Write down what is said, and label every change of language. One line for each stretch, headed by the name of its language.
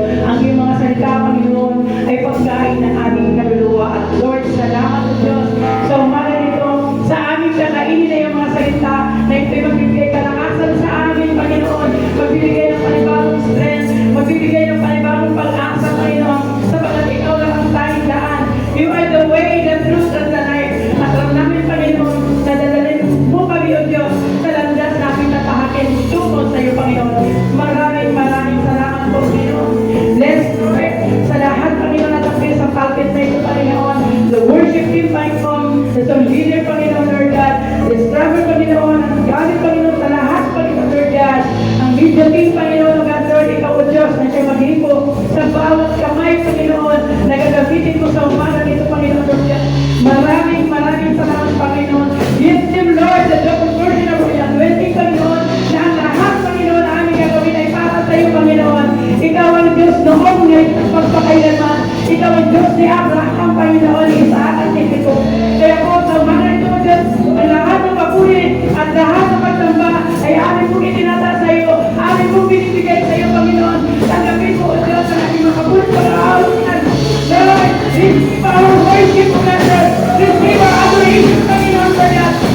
Filipino: Ang iyong mga salita, Panginoon, ay pagkain ng aming kaluluwa. At Lord, salamat, O Diyos, sa umaga nito, sa aming kakainin na iyong mga salita, na ito'y magbibigay kalakasan sa amin, Panginoon, magbibigay ng panibagong strength, magbibigay ng panibagong pag-asa, Panginoon, sapagkat ikaw lang ang tanging daan.
English: You are the way, the truth, and the life.
Filipino: At alam namin, Panginoon, na dadalhin mo kami, O Diyos, sa landas namin na tahakin tungo sa iyo, Panginoon. Maraming salamat po, Panginoon.
English: Let's pray
Filipino: sa lahat, Panginoon, at appear sa pulpit na ito, Panginoon.
English: The worship team,
Filipino: Panginoon,
English: the song leader,
Filipino: Panginoon, Lord God, the driver, Panginoon, ang gamit, Panginoon, sa lahat, Panginoon, Lord God, ang video team, Panginoon, O God, Lord, ikaw, O Diyos, na siya maghipo sa bawat kamay, Panginoon, na gagamitin mo sa umaga nito, Panginoon, Lord God. Maraming salamat, Panginoon.
English: Give them, Lord, the double portion of your anointing,
Filipino: Panginoon, na ang lahat, Panginoon, na aming gagawin ay para sa iyo, Panginoon. Ikaw ang Diyos noong ngayon at magpakailanman. Ikaw ang Diyos ni Abraham, Panginoon, ni Isaac at ni Jacob. Kaya po, sa umaga nito, O Diyos, ang lahat ng papuri at lahat ng pagsamba ay aming pong itinataas sa iyo, aming pong binibigay sa iyo, Panginoon. Tanggapin mo, O Diyos, ang aming makabulit pag-aawitan.
English: Lord, receive our worship, O God, Lord. Receive our adoration, Panginoon, Lord God.